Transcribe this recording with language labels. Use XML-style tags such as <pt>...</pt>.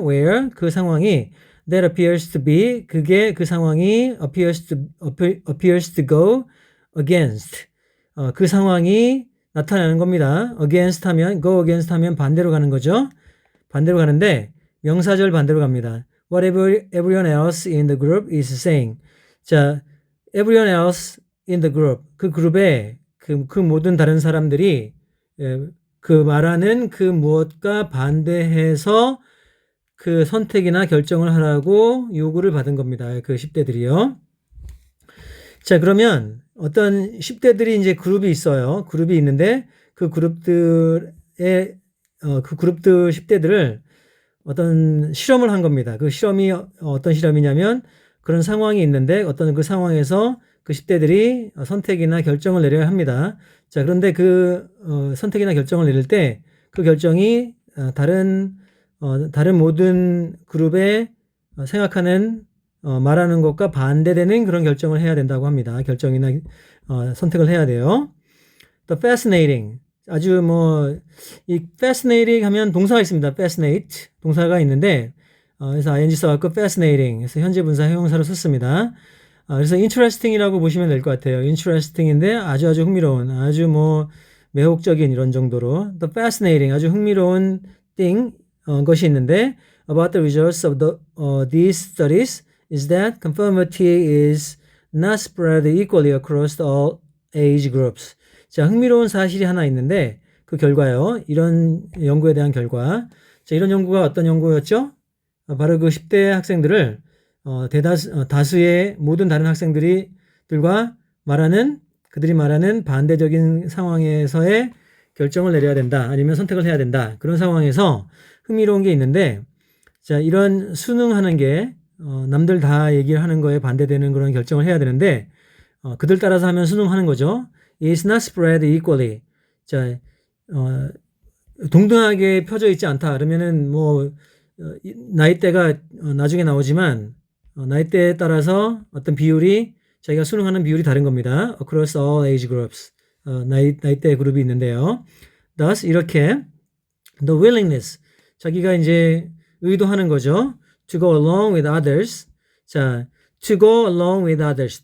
<ko>where, 그 상황이 that appears to be, 그게 그 상황이 appears to go against, 그 상황이 나타나는 겁니다. against 하면, go against 하면 반대로 가는 거죠. 반대로 가는데 명사절 반대로 갑니다.</ko> <en>Whatever everyone else in the group is saying. 자, everyone else in the group.</en> <ko>그 그룹에 그 모든 다른 사람들이 그 말하는 그 무엇과 반대해서 그 선택이나 결정을 하라고 요구를 받은 겁니다. 그 10대들이요. 자, 그러면 어떤 10대들이 이제 그룹이 있어요. 그룹이 있는데 그 그룹들 10대들을 어떤 실험을 한 겁니다. 그 실험이 어떤 실험이냐면 그런 상황이 있는데 어떤 그 상황에서 그 10대들이 선택이나 결정을 내려야 합니다. 자, 그런데 그 선택이나 결정을 내릴 때 그 결정이 다른 모든 그룹의 생각하는 말하는 것과 반대되는 그런 결정을 해야 된다고 합니다. 결정이나 선택을 해야 돼요. The fascinating, 아주 이 fascinating 하면 동사가 있습니다. fascinate 동사가 있는데 그래서 ing 써갖고 fascinating 그래서 현재 분사 형용사로 썼습니다. 그래서 interesting이라고 보시면 될 것 같아요.</ko> <en>interesting인데 아주 흥미로운, 아주 매혹적인 이런 정도로 the fascinating, 아주 흥미로운 것이 있는데 about the results of these studies is that conformity is not spread equally across all age groups.</en> <ko>자, 흥미로운 사실이 하나 있는데 그 결과요. 이런 연구에 대한 결과. 자, 이런 연구가 어떤 연구였죠? 바로 그 10대 학생들을 다수의 모든 다른 학생들과 그들이 말하는 반대적인 상황에서의 결정을 내려야 된다. 아니면 선택을 해야 된다. 그런 상황에서 흥미로운 게 있는데, 자, 이런 순응하는 게 남들 다 얘기를 하는 거에 반대되는 그런 결정을 해야 되는데 그들 따라서 하면 순응하는 거죠.</ko> <en>It's not spread equally.</en> <ko>자, 동등하게 펴져 있지 않다. 그러면은 나이대가 나중에 나오지만 나이대에 따라서 어떤 비율이 자기가 순응하는 비율이 다른 겁니다.</ko> <en>Across all age groups.</en> <ko>나이대 그룹이 있는데요. Thus 이렇게 the willingness, 자기가 이제 의도하는 거죠.</ko> <en>To go along with others. 자, to go along with others.</en>